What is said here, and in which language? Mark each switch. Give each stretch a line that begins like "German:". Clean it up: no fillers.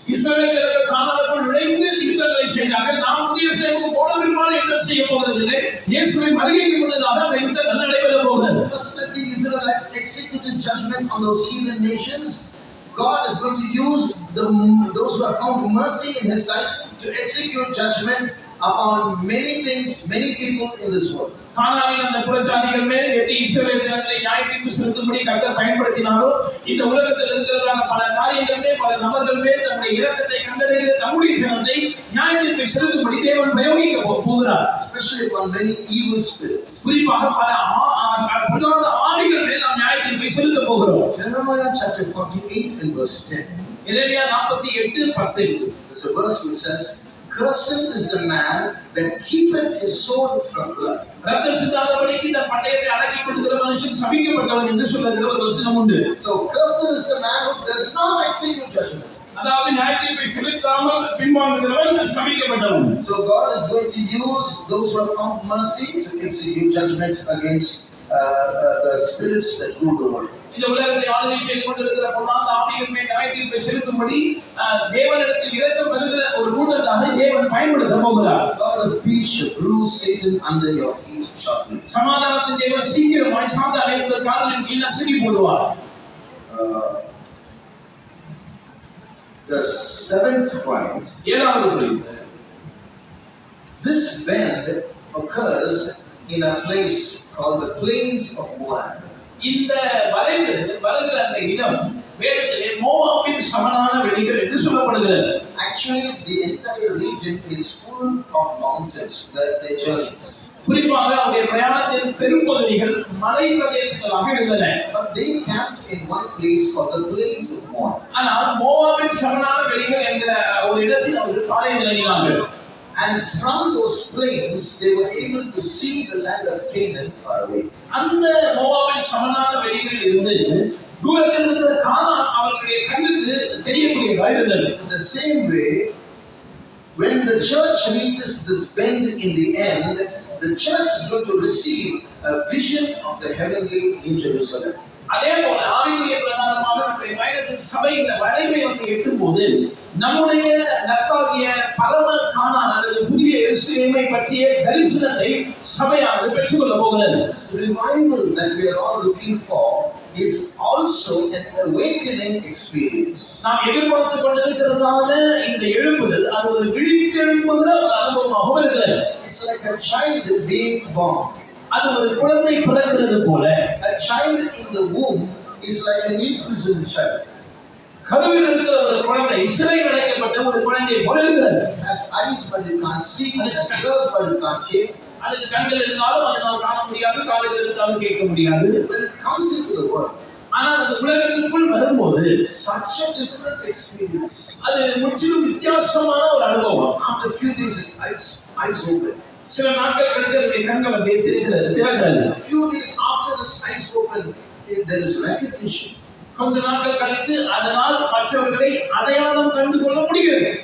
Tamil: இஸ்ரவேல் ஜனங்கள் கானானுக்குள் நுழைந்து யுத்தங்களை செய்தார்கள். நாம் புதிய எருசலேமுக்கு போன பிற்பாடு யுத்தம் செய்ய போவதில்லை. இயேசுவின் வருகைக்கு முன்னதாக அந்த யுத்தம் நடைபெற போகிறது.
English: Just like the Israelites executed judgment on those heathen nations, God is going to use those who have found mercy in His sight to execute judgment upon many things, many people in this world.
Tamil: கானானின் அந்த புறஜாதிகள் மேல் எப்படி இஸ்ரவேல் ஜனங்களை நியாய தீர்ப்பு செலுத்தும்படி கர்த்தர் பயன்படுத்தினாரோ, இந்த உலகத்தில் இருக்கிறதான பல காரியங்கள் மேல், பல நபர்கள் மேல் தம்முடைய இரக்கத்தை கண்டடைகிற தம்முடைய ஜனத்தை நியாய தீர்ப்பை செலுத்தும்படி தேவன் பிரயோகிக்க போகிறார்.
English: Especially upon many evil spirits.
Tamil: குறிப்பாக பல பொல்லாத ஆவிகள் மேல் நாம் நியாய தீர்ப்பை செலுத்த போகிறோம்.
English: Jeremiah chapter 48 and verse 10.
Tamil: Jeremiah 48:10.
English: There's a verse which says, Cursed is the man that keepeth his sword from blood.
Tamil: ரத்தம் சிந்தாதபடிக்கு இந்த பட்டயத்தை அடக்கி கொள்ளுகிற மனுஷன் சபிக்கப்பட்டவன் என்று சொல்லுகிற ஒரு வசனம் உண்டு.
English: So cursed is the man who does not execute judgment.
Tamil: அதாவது நியாயத்தீர்ப்பை செலுத்தாமல் பின்வாங்குகிறவன் சபிக்கப்பட்டவன்.
English: So God is going to use those who have found mercy to execute judgment against the spirits that rule the world.
Tamil: இந்த உலகத்தை ஆளுகை செய்து கொண்டிருக்கிற பொல்லாத ஆவிகள் மேல் நியாயத்தீர்ப்பை செலுத்தும்படி தேவனிடத்தில் இரக்கம் பெறுகிற ஒரு கூட்டத்தை தேவன் பயன்படுத்த போகிறார்.
English: God of peace shall bruise Satan under your feet shortly.
Tamil: சமாதானத்தின் தேவன் சீக்கிரமாய் சாத்தானை உங்கள் காலின் கீழ் நசுக்கி போடுவார்.
English: The seventh point.
Tamil: ஏழாவது புள்ளி.
English: This bend occurs in a place called the plains of Moab.
Tamil: இந்த வருகிற அந்த இடம் வேதத்திலே மோவாபின் சமனான வெளிகள் என்று சொல்லப்படுகிறது.
English: Actually, the entire region is full of mountains. Their journeys.
Tamil: குறிப்பாக அவருடைய பிரயாணத்தின் பெரும்பகுதிகள் மலை பிரதேசங்களாக இருந்தன.
English: But they camped in one place called the plains of Moab.
Tamil: ஆனால் மோவாபின் சமனான வெளிகள் என்கிற ஒரு இடத்தில் அவர்கள் பாளையம் இறங்கினார்கள்.
English: And from those plains, they were able to see the land of Canaan far away.
Tamil: அந்த மோவாபின் சமனான வெளிகளில் இருந்து தூரத்தில் இருக்கிற கானான் அவர்களுடைய கண்ணுக்கு தெரியக்கூடியதாக இருந்தது.
English: In the same way, when the church reaches this bend in the end, the church is going to receive a vision of the heavenly New Jerusalem.
Tamil: அதே போல ஆவிக்குரிய பிரகாரமாக நம்முடைய பயணத்தின் சபை இந்த வளைவை வந்து எட்டும்போது நம்முடைய நற்காகிய பரம கானான் அல்லது புதிய எருசலேமை பற்றிய தரிசனத்தை சபையானது பெற்றுக்கொள்ள போகிறது.
English: This revival that we are all looking for is also an awakening experience.
Tamil: நாம் எதிர்பார்த்து கொண்டிருக்கிறதான இந்த எழுப்புதல் அது ஒரு விழித்தெழுப்புகிற ஒரு அனுபவமாக இருக்கிறது.
English: It's like a child being born.
Tamil: அது ஒரு குழந்தை பிறக்கிறது போல.
English: A child in the womb is like an imprisoned child.
Tamil: கருவில் இருக்கிற ஒரு குழந்தை சிறையில் அடைக்கப்பட்ட ஒரு குழந்தை போல இருக்கிறது.
English: It has eyes but it can't see, it has ears but it can't hear.
Tamil: அதுக்கு கண்கள் இருந்தாலும் அதனால் காண முடியாது, காதுகள் இருந்தாலும் கேட்க முடியாது.
English: When it comes into the world,
Tamil: ஆனால் அந்த உலகத்துக்குள் வரும்போது
English: such a different experience.
Tamil: அது முற்றிலும் வித்தியாசமான ஒரு அனுபவம்.
English: After a few days, its eyes open.
Tamil: சில நாட்கள் கழித்து அதனுடைய கண்கள் அப்படியே திறக்கிறது.
English: A few days after its eyes open, there is recognition.
Tamil: கொஞ்ச நாட்கள் கழித்து அதனால் மற்றவர்களை அடையாளம் கண்டு கொள்ள முடிகிறது.